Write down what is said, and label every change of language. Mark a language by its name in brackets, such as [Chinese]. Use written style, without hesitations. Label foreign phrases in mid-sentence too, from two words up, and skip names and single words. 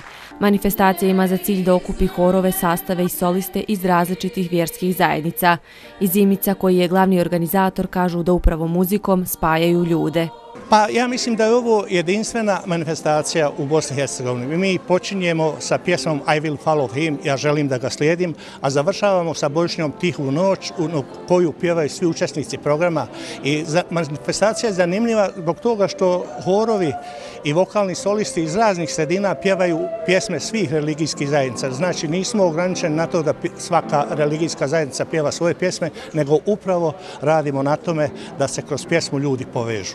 [Bosnian] Manifestacija ima za cilj da okupi horove, sastave i soliste iz različitih vjerskih zajednica. Iz Imica, koji je glavni organizator, kažu da upravo muzikom spajaju ljude. Pa ja mislim da je ovo jedinstvena manifestacija u Bosni i Hercegovini. Mi počinjemo sa pjesmom [English] I will follow him, [Bosnian] ja želim da ga slijedim, a završavamo sa božićnjom Tihu noć, koju pjevaju svi učesnici programa. I manifestacija je zanimljiva zbog toga što horovi i vokalni solisti iz raznih sredina pjevaju pjesme svih religijskih zajednica. Znači nismo ograničeni na to da svaka religijska zajednica pjeva svoje pjesme, nego upravo radimo na tome da se kroz pjesmu ljudi povežu.